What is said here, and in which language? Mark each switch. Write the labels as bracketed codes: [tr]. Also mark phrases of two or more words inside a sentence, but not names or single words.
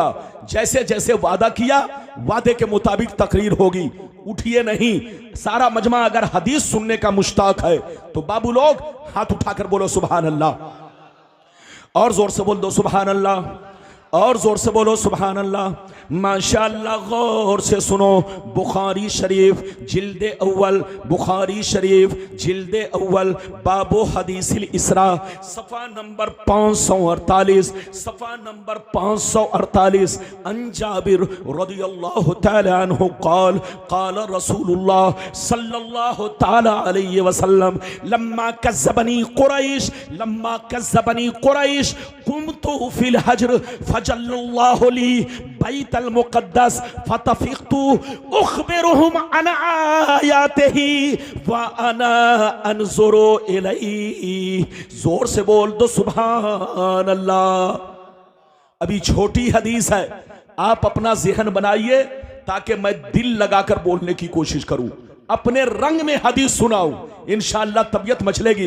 [ur] جیسے جیسے وعدہ کیا وعدے کے مطابق تقریر ہوگی. اٹھیے نہیں، سارا مجمع اگر حدیث سننے کا مشتاق ہے تو بابو لوگ ہاتھ اٹھا کر بولو [ar] سبحان الله. [ur] اور زور سے بول دو [ar] سبحان الله, [ur] اور زور سے بولو [ar] سبحان الله. [ur] ماشاءاللہ، غور سے سنو. بخاری شریف جلد اول، بخاری شریف جلد اول, बुखारी शरीफ जिल्दे अव्वल, [ar] باب حديث الإسراء, [ur] صفحہ نمبر 548، صفحہ نمبر 548. [ar] عن جابر رضي الله تعالى عنه قال قال رسول الله صلى الله تعالى عليه وسلم لما كذبني قريش لما كذبني قريش قمت في الحجر فجلى الله لي بيت المقدس فطفقت أخبرهم عن آياته وأنا أنظر إليه. [ur] زور سے بول دو [ar] سبحان الله. [ur] ابھی چھوٹی حدیث ہے، آپ اپنا ذہن بنائیے تاکہ میں دل لگا کر بولنے کی کوشش کروں، اپنے رنگ میں حدیث سناؤں، ان شاء اللہ طبیعت مچلے گی.